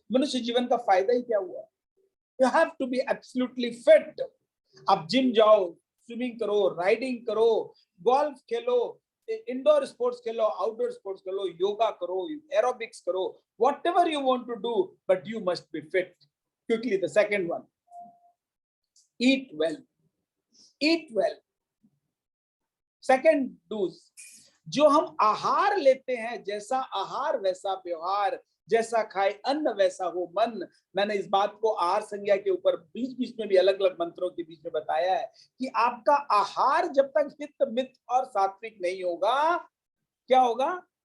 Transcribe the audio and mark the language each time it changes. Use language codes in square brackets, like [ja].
[hi] मनुष्य जीवन का फायदा ही क्या हुआ? [en] You have to be absolutely fit. [hi] आप जिम जाओ, स्विमिंग करो, राइडिंग करो, गोल्फ खेलो, इंडोर स्पोर्ट्स खेलो, आउटडोर स्पोर्ट्स खेलो, योगा करो, एरोबिक्स करो, [en] whatever you want to do, but you must be fit. Quickly, the second one, eat well. Eat well. Second do's, [hi] जो हम आहार लेते हैं, जैसा आहार वैसा व्यवहार, जैसा खाए अन्न वैसा हो मन। मैंने इस बात को आहार संज्ञा के ऊपर बीच बीच में भी अलग अलग मंत्रों के बीच में बताया है कि आपका आहार जब तक हित मित और सात्विक नहीं होगा, क्या होगा?